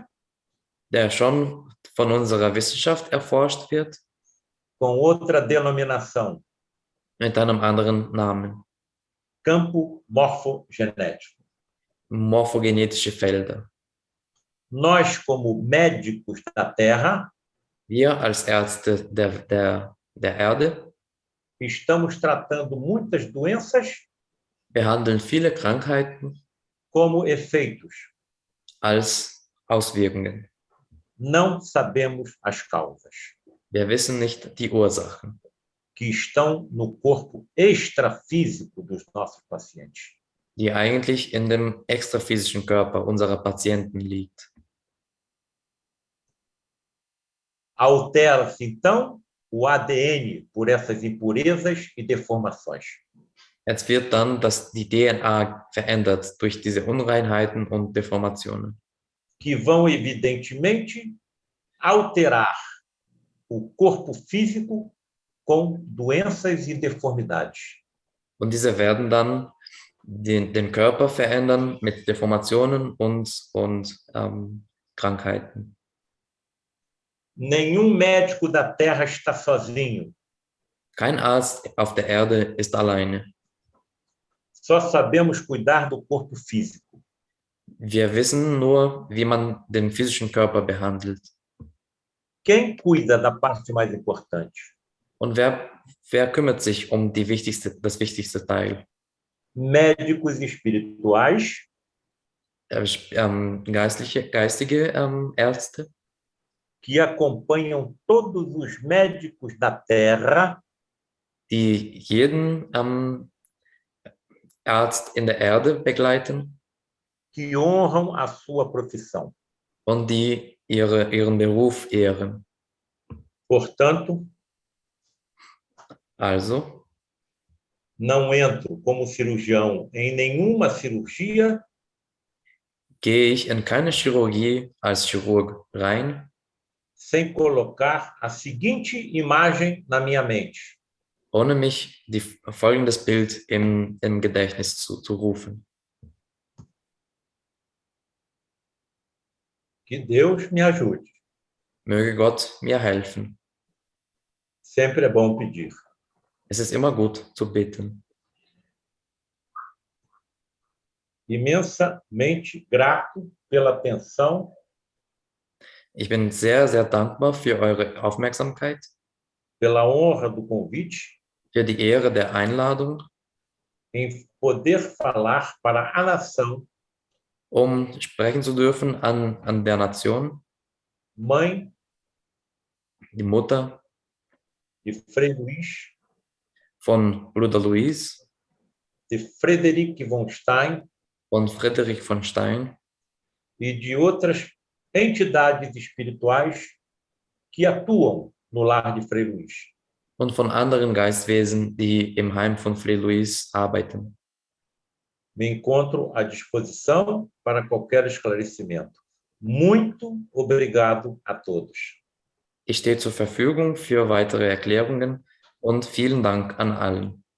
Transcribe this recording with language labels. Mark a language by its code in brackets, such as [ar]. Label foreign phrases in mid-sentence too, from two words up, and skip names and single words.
[de] der schon von unserer Wissenschaft erforscht wird, [pt] com outra denominação, [de] mit einem anderen Namen, [pt] campo morfogenético. [de] morphogenetische Felder. [pt] Nós, como médicos da Terra, [de] Wir als Ärzte der Erde [pt] estamos tratando muitas doenças [de] behandeln viele Krankheiten [pt] como efeitos. [de] als Auswirkungen. [pt] Não sabemos as causas, [de] Wir wissen nicht die Ursachen, [pt] que estão no corpo extrafísico dos nossos pacientes. [de] die eigentlich in dem extraphysischen Körper unserer Patienten liegt. [pt] Altera-se, então, o ADN por essas impurezas e deformações. [de] Jetzt wird dann die DNA verändert durch diese Unreinheiten und Deformationen, [pt] Que vão, evidentemente, alterar o corpo físico com doenças e deformidades. [de] und diese werden dann den Körper verändern mit Deformationen und Krankheiten. [pt] Nenhum médico da Terra está sozinho. [de] Kein Arzt auf der Erde ist alleine. [pt] Só sabemos cuidar do corpo físico. [de] Wir wissen nur, wie man den physischen Körper behandelt. [pt] Quem cuida da parte mais importante? [de] Und wer kümmert sich um das wichtigste Teil? [pt] Médicos espirituais, [de] Geistige Ärzte, [pt] que acompanham todos os médicos da Terra, [de] die jeden Arzt in der Erde begleiten [pt] que honram a sua profissão. [de] und die ihren Beruf ehren. [pt] Portanto, [de] Also, [pt] não entro como cirurgião em nenhuma cirurgia [de] gehe ich in keine Chirurgie als Chirurg rein, [pt] sem colocar a seguinte imagem na minha mente. [de] ohne mich folgendes Bild im Gedächtnis zu rufen. [pt] Que Deus me ajude. [de] Möge Gott mir helfen. [pt] Sempre é bom pedir. [de] Es ist immer gut zu beten. [pt] Imensamente grato pela atenção [de] Ich bin sehr, sehr dankbar für eure Aufmerksamkeit, [pt] pela honra do convite [de] für die Ehre der Einladung, [pt] em poder falar para a nação, [de] sprechen zu dürfen an der Nation, [pt] mãe [de] die Mutter [pt] de Frei Luís, [de] von Bruder Luis, [pt] de Frederic von Stein [de] von Friedrich von Stein [pt] e de outras entidades espirituais que atuam no lar de Frei Luís. [de] und von anderen Geistwesen, die im Heim von Frei Luis arbeiten. [pt] Me encontro à disposição para qualquer esclarecimento. Muito obrigado a todos. [de] Ich stehe zur Verfügung für weitere Erklärungen und vielen Dank an allen.